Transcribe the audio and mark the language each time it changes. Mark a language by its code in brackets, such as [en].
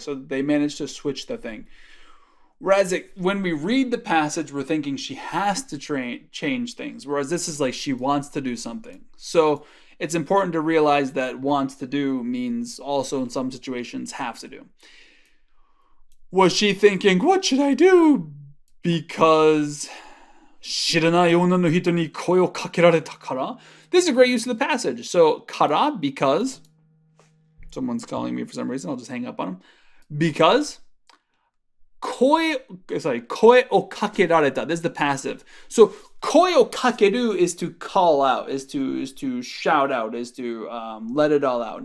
[en] So they managed to switch the thing. Whereas when we read the passage, we're thinking she has to change things, whereas this is like she wants to do something. So it's important to realize that wants to do means also in some situations have to do. Was she thinking, what should I do? Because [ja] 知らない女の人に声をかけられたから. [en] This is a great use of the passage. So, kara, because. Someone's calling me for some reason. I'll just hang up on him. Because. [ja] Koe o kakerareta. [en] This is the passive. So, koe o kakeru is to call out, is to shout out, is to let it all out.